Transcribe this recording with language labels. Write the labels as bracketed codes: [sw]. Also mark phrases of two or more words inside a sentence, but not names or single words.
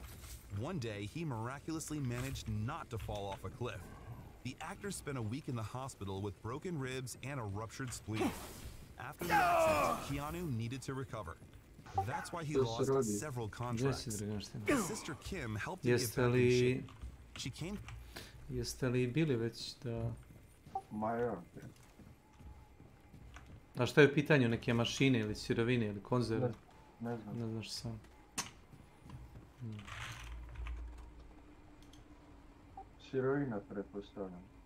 [en] One day, he miraculously managed not to fall off a cliff. The actor spent a week in the hospital with broken ribs and a ruptured spleen. After the accident, Keanu needed to recover. That's why he lost several contracts. His sister Kim helped him get back in shape. She came... [sr] Jeste li bili već da... Ma ja. A šta je u pitanju? Neke mašine ili sirovine ili konzerve? Ne znam. Ne znaš sam. Sirovina, pretpostavljam.